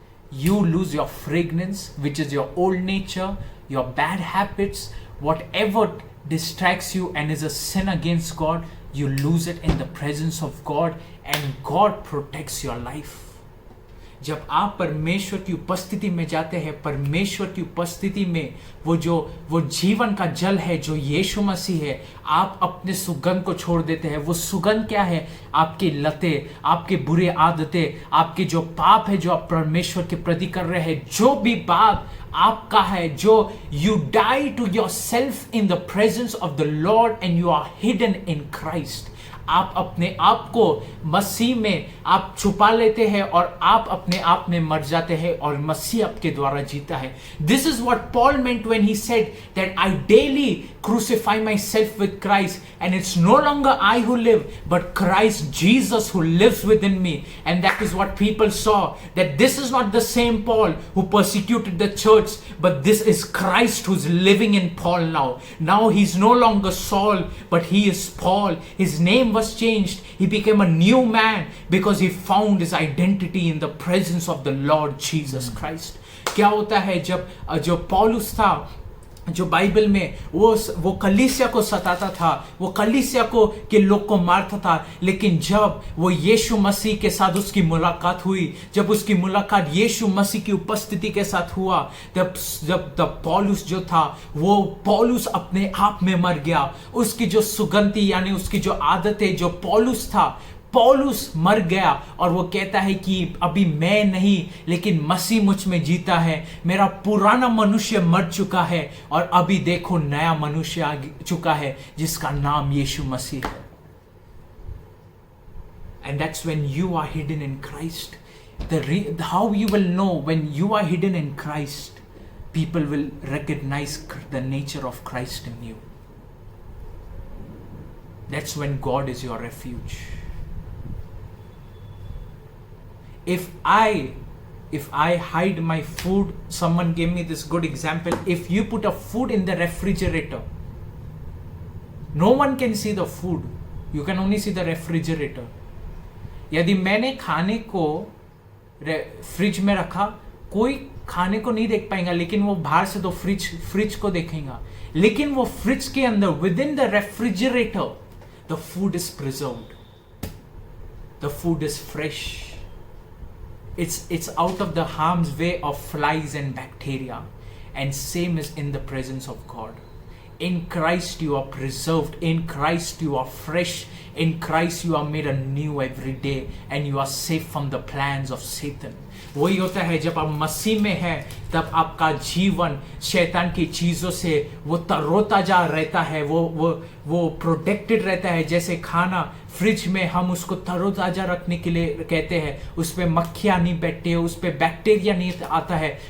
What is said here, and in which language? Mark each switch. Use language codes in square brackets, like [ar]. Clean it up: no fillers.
[en] You lose your fragrance, which is your old nature, your bad habits, whatever distracts you and is a sin against God, you lose it in the presence of God, and God protects your life. [hi] जब आप परमेश्वर की उपस्थिति में जाते हैं, परमेश्वर की उपस्थिति में वो जीवन का जल है जो यीशु मसीह है, आप अपने सुगंध को छोड़ देते हैं. वो सुगंध क्या है? आपकी लतें, आपके बुरे आदतें, आपके जो पाप है जो आप परमेश्वर के प्रति कर रहे हैं, जो भी बात आपका है, जो [en] You die to yourself in the presence of the lord and you are hidden in Christ. [hi] आप अपने आप को मसीह में आप छुपा लेते हैं और आप अपने आप में मर जाते हैं और मसीह आपके द्वारा जीता है. [en] This is what Paul meant when he said that I daily crucify myself with Christ, and it's no longer I who live, but Christ Jesus who lives within me. And that is what people saw, that this is not the same Paul who persecuted the church, but this is Christ who's living in Paul now. Now he's no longer Saul, but he is Paul. His name was changed. He became a new man because he found his identity in the presence of the Lord Jesus Christ. [hi] क्या होता है जब जो पौलुस था, जो Bible में वो कलीसिया को सताता था, वो कलीसिया को के लोग को मारता था, लेकिन जब वो यीशु मसीह के साथ उसकी मुलाकात हुई, जब उसकी मुलाकात यीशु मसीह की उपस्थिति के साथ हुआ, जब पौलुस जो था वो पौलुस अपने आप में मर गया. उसकी जो सुगंधी यानी उसकी जो आदतें, जो पौलुस था, पौलुस मर गया और वो कहता है कि अभी मैं नहीं लेकिन मसीह मुझ में जीता है. मेरा पुराना मनुष्य मर चुका है और अभी देखो नया मनुष्य आ चुका है जिसका नाम यीशु मसीह है. [en] And that's when you are hidden in Christ. How you will know when you are hidden in Christ, people will recognize the nature of Christ in you. That's when God is your refuge. If I hide my food, someone gave me this good example. If you put a food in the refrigerator, no one can see the food. You can only see the refrigerator. [hi] यदि मैंने खाने को fridge में रखा, कोई खाने को नहीं देख पाएगा, लेकिन वो बाहर से तो फ्रिज को देखेगा. लेकिन वो फ्रिज के अंदर, [en] within the refrigerator, the food is preserved. The food is fresh. It's out of the harm's way of flies and bacteria, and same is in the presence of God. In Christ you are preserved, in Christ you are fresh, in Christ you are made anew every day, and you are safe from the plans of Satan. [hi] वही होता है जब आप मसीह में हैं, तब आपका जीवन शैतान की चीजों से वो तरोताजा रहता है, वो प्रोटेक्टेड रहता है. जैसे खाना फ्रिज में हम उसको तरोताजा रखने के लिए कहते हैं, उस पर मक्खियाँ नहीं बैठती है, उस पर बैक्टीरिया नहीं आता है.